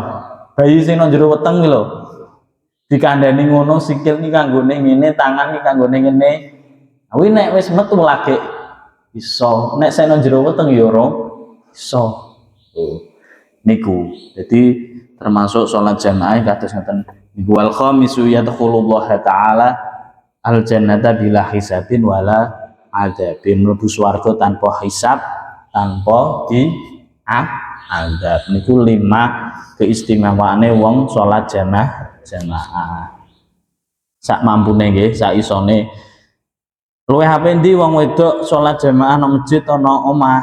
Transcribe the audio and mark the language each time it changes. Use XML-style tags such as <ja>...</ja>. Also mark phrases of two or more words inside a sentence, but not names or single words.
<jv>Bayi sing nang jero weteng ki lho. Dikandani ngono sikil ki kanggone ngene, tangan ki kanggone ngene. Kuwi nek wis metu lagi iso. Nek sing nang jero weteng ya ora iso. Niku.</jv> <id>Jadi termasuk</id> <jv>salat jamaah kados ngoten.</jv> <ar>والخامس يدخله الله تعالى الجنة بلا حساب ولا عذاب,</ar> <jv>mlebu swarga tanpa hisab, tanpa azab. Niku 5 keistimewaane wong salat jamaah. Sak mampune nggih, sak isone Luwih apik ndi wong wedok salat jamaah nang masjid ana omah?</jv>